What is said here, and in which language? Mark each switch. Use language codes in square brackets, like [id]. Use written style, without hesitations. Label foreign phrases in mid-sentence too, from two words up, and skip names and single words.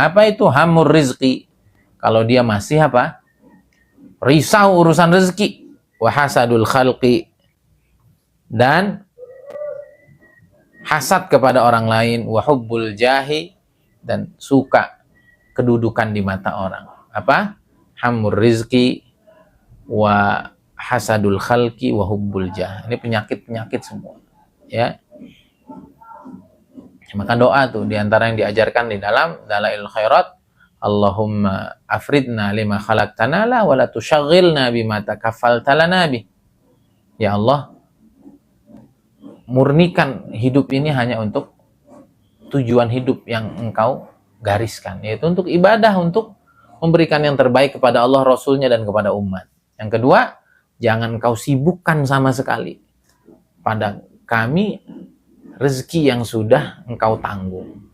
[id] Apa itu? [ar] همّ الرزق. [id] Kalau dia masih apa? Risau urusan rezeki. [ar] وحسد الخلق, [id] dan hasad kepada orang lain, [ar] وحب الجاه, [id] dan suka kedudukan di mata orang. [ar] Apa? همّ الرزق وحسد الخلق وحب الجاه. [id] Ini penyakit-penyakit semua, ya. Maka doa tuh diantara yang diajarkan di dalam Dalailul Khairat, [ar] اللهم أفرغنا لما خلقتنا له ولا تشغلنا بما تكفلت لنا به. [id] Ya Allah, murnikan hidup ini hanya untuk tujuan hidup yang Engkau gariskan, yaitu untuk ibadah, untuk memberikan yang terbaik kepada Allah, Rasulnya, dan kepada umat. Yang kedua, jangan kau sibukkan sama sekali pada kami rezeki yang sudah Engkau tanggung.